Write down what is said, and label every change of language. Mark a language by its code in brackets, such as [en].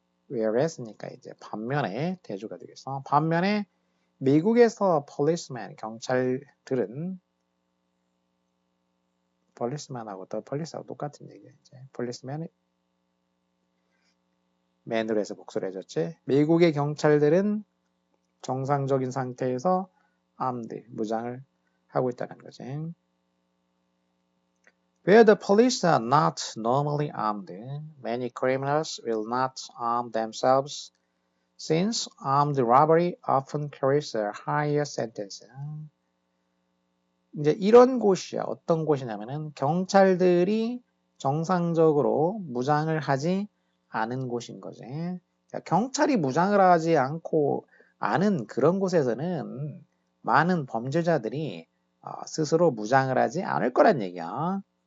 [ko] whereas니까 이제 반면에 대조가 되겠어. 반면에 미국에서 policeman 경찰들은 policeman하고 the police하고 똑같은 얘기야. 이제 policeman이 man으로 해서 복수를 해줬지. 미국의 경찰들은 정상적인 상태에서 armed 무장을 하고 있다는 거지. [en] Where the police are not normally armed, many criminals will not arm themselves since armed robbery often carries a higher sentence. [ko] 이제 이런 곳이야. 어떤 곳이냐면은 경찰들이 정상적으로 무장을 하지 않은 곳인 거지. 경찰이 무장을 하지 않고 않은 그런 곳에서는 많은 범죄자들이 스스로 무장을 하지 않을 거란 얘기야.